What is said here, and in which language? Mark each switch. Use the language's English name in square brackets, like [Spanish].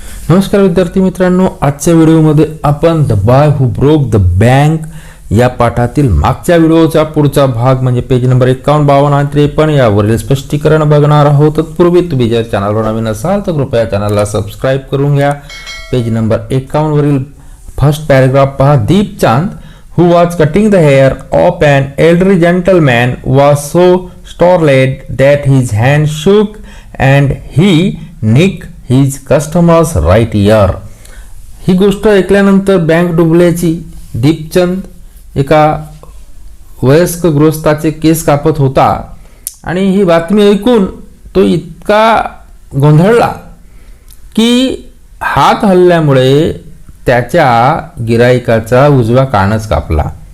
[Marathi] नमस्कार विद्यार्थी मित्रांनो, आजच्या व्हिडिओमध्ये आपण the boy who broke the bank या पाठातील मागच्या व्हिडिओचा पुढचा भाग म्हणजे पेज नंबर 51, 52 आणि 53 यावरील स्पष्टीकरण बघणार आहोत. तत्पूर्वी तुम्ही जर चॅनलवर नवीन असाल तर कृपया चॅनलला सबस्क्राईब करून घ्या. पेज नंबर 51 वरील फर्स्ट पॅराग्राफ पहा. [English] Deepchand who was cutting the hair of an elderly gentleman was so startled that his hand shook and he nicked his customer's right ear. [Marathi] ही गोष्ट ऐकल्यानंतर बँक डुबल्याची दीपचंद एका वयस्क गृहस्थाचे केस कापत होता आणि ही बातमी ऐकून तो इतका गोंधळला की हात हलल्यामुळे त्याच्या गिराईकाचा उजवा कानच कापला.